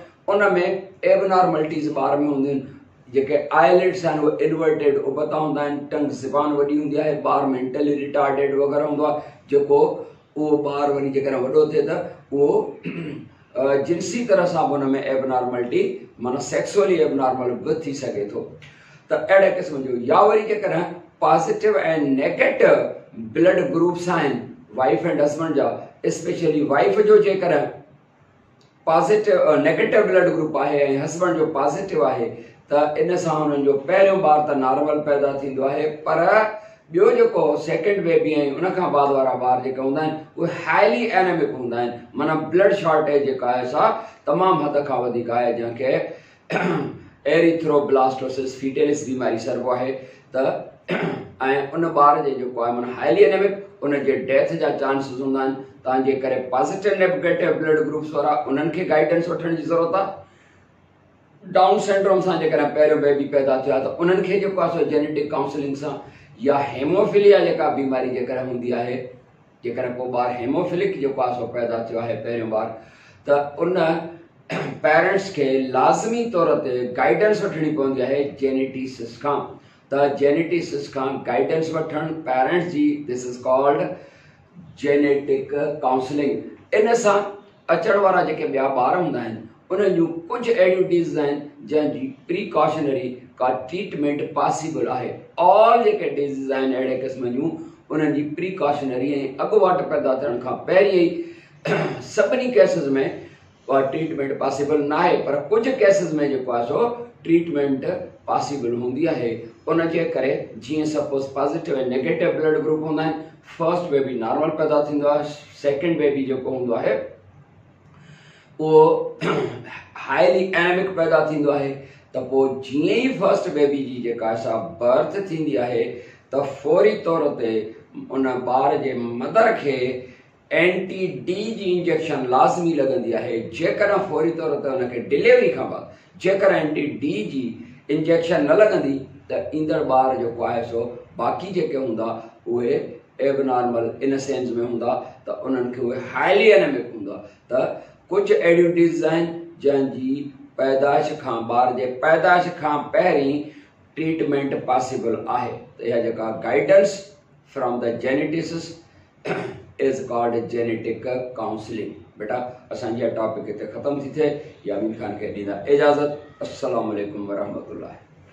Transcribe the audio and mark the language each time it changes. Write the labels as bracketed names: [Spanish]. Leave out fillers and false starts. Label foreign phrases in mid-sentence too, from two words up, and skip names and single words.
[Sindhi] उन में एबनॉर्मलिटीज़ ॿार में हूंदियूं आहिनि, जेके आईलिड्स आहिनि उहे इनवर्टेड उबता हूंदा आहिनि, टंग ज़बान वॾी हूंदी आहे, ॿार [English] mentally retarded [Sindhi] वग़ैरह हूंदो आहे, जेको उहो ॿारु वरी जेकॾहिं वॾो थिए त उहो जिनसी तरह सां उन में एबनॉर्मलिटी माना [English] sexually abnormal [Sindhi] बि थी सघे थो। त अहिड़े क़िस्म जो या वरी जेकॾहिं [English] positive and negative blood groups [Sindhi] आहिनि [English] wife and husband [Sindhi] जा, स्पेशली वाइफ जो जेकॾहिं [English] positive negative blood group [Sindhi] आहे ऐं हस्बैंड जो पॉजिटिव आहे त इन सां हुननि जो पहिरियों ॿारु त नॉर्मल पैदा थींदो आहे, पर ॿियो जेको [English] second baby [Sindhi] ऐं उन खां बाद वारा ॿार जेके हूंदा आहिनि उहे [English] highly anemic [Sindhi] हूंदा आहिनि, माना [English] blood shortage [Sindhi] जेका आहे सा तमामु हद खां वधीक आहे, जंहिंखे [English] erythroblastosis fetalis [Sindhi] बीमारी सर्बो आहे। त ऐं उन ॿार जे जेको आहे माना [English] highly anemic [Sindhi] उन जे डेथ जा चांसिस हूंदा आहिनि। तव्हांजे करे [English] positive negative blood groups [Sindhi] वारा उन्हनि खे गाइडेंस वठण जी ज़रूरत आहे। डाउन सिंड्रोम सां जेकॾहिं पहिरियों बेबी पैदा थियो आहे त उन्हनि खे जेको आहे सो [English] genetic counseling [Sindhi] सां, या हेमोफिलिया जेका बीमारी जेकॾहिं हूंदी आहे, जेकॾहिं को ॿारु हेमोफिलिक जेको आहे सो पैदा थियो आहे पहिरियों ॿारु, त उन पेरेंट्स के लाज़मी तौर ते गाइडेंस वठणी पवंदी आहे जेनेटिसिस खां। त जेनेटिसिस खां गाइडेंस वठण पेरेंट्स जी, [English] this is called genetic counseling. [Sindhi] इन सां अचण वारा जेके ॿिया ॿार हूंदा आहिनि उन्हनि जूं कुझु अहिड़ियूं डिज़ीज़ आहिनि जंहिंजी प्रिकॉशनरी का [English] treatment possible [Sindhi] आहे। ऑल जेके डिज़ीज़ आहिनि अहिड़े क़िस्म जूं उन्हनि जी प्रिकॉशनरी ऐं अॻुवाट पैदा थियण खां पहिरीं ई सभिनी केसिस में [English] treatment possible [Sindhi] ना है, पर कुछ केसिस में जो आहे सो [English] treatment possible [Sindhi] होंगी है। उन जे करे जीअं सपोज पॉजिटिव ऐं नेगेटिव ब्लड ग्रुप होंदा आहिनि, [English] first baby [Sindhi] नॉर्मल पैदा थींदो आहे, [English] second baby [Sindhi] जेको हूंदो आहे वो [English] highly anemic [Sindhi] पैदा थींदो आहे। त पोइ जीअं ई [English] first baby [Sindhi] जी जेका सा बर्थ थींदी आहे त फौरी तौर ते उन ॿार जे मदर खे [English] anti D [Sindhi] जी इंजेक्शन लाज़मी लगंदी है। जेकर फौरी तौर ते उनके डिलीवरी खां बाद जेकर [English] anti D [Sindhi] जी इंजेक्शन न लगंदी त ईंदड़ ॿार जेको आहे सो बाक़ी जेके हूंदा उहे एबनॉर्मल [English] in sense [Sindhi] में हूंदा, त उन्हनि खे उहे [English] highly anemic [Sindhi] हूंदा। त कुछ अहिड़ियूं डिज़ीज़ आहिनि जंहिंजी पैदाइश खां, ॿार जे पैदाइश खां पहिरीं [English] treatment possible [Sindhi] आहे। त इहा जेका [English] guidance from the geneticists is called genetic counseling। [Sindhi] बेटा असांजी टॉपिक इते ख़त्म थी थे। यामीन खान के ॾींदा इजाज़त। [Arabic] السلام عليكم ورحمة الله.